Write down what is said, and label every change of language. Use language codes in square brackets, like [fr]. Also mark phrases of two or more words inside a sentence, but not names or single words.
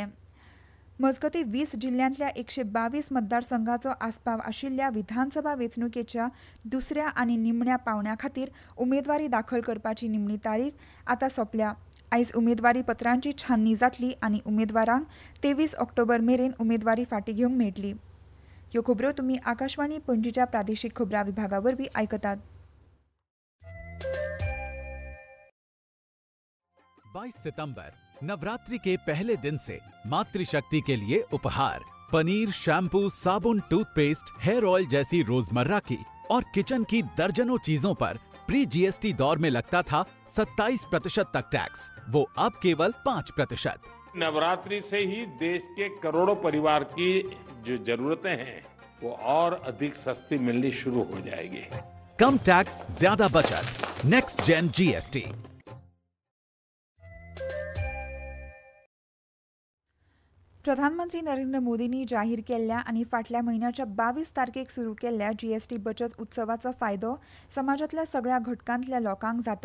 [kok] मजगतीं 20 जिल्ल्यांतल्या 122 मतदारसंघांचो आस्पाव आशिल्ल्या विधानसभा वेंचणुकेच्या दुसऱ्या आनी निमण्या पांवड्या खातीर उमेदवारी दाखल करपाची निमणी तारीख आतां सोंपल्या. आयज उमेदवारी पत्रांची छाननी जातली आनी उमेदवारांक 23 ऑक्टोबर मेरेन उमेदवारी फाटीं घेवंक मेळटली. ह्यो खबरो तुमी आकाशवाणी पणजीच्या प्रादेशीक खबरां विभागा वरवीं आयकतात. [hi] 22 सितंबर नवरात्रि के पहले दिन से मातृशक्ति के लिए उपहार पनीर, शैम्पू, साबुन, टूथपेस्ट, [en] hair oil [hi] जैसी रोजमर्रा की और किचन की दर्जनों चीजों पर [en] pre GST [hi] दौर में लगता था 27% तक टैक्स, वो अब केवल 5%। नवरात्रि से ही देश के करोड़ों परिवार की जो जरूरतें हैं वो और अधिक सस्ती मिलनी शुरू हो जाएगी। कम टैक्स, ज्यादा बचत, [en] next gen GST. [kok] प्रधानमंत्री नरेंद्र मोदींनी जाहीर केल्ल्या आनी फाटल्या म्हयन्याच्या 22 तारखेक सुरू केल्ल्या जीएसटी बचत उत्सवाचो फायदो समाजांतल्या सगळ्या घटकांतल्या लोकांक जाता.